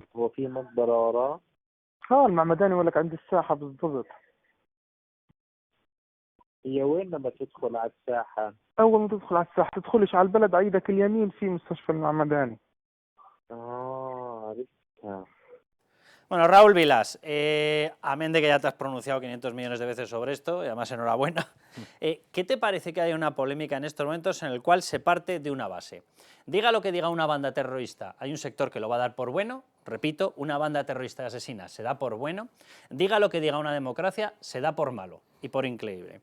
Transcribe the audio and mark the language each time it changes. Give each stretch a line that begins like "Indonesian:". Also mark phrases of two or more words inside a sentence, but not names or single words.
Arabic: هو في مقبرة وراه؟ المعمداني يقول لك عند الساحة بالضبط. هي وين لما تدخل على الساحة؟ أول ما تدخل على الساحة تدخلش على البلد على إيدك اليمين في مستشفى المعمداني. عرفتها.
Spanish: Bueno, Raúl Vilas, amén de que ya te has pronunciado 500 millones de veces sobre esto, y además enhorabuena, ¿qué te parece que hay una polémica en estos momentos en el cual se parte de una base? Diga lo que diga una banda terrorista, hay un sector que lo va a dar por bueno, repito, una banda terrorista asesina se da por bueno, diga lo que diga una democracia, se da por malo y por increíble.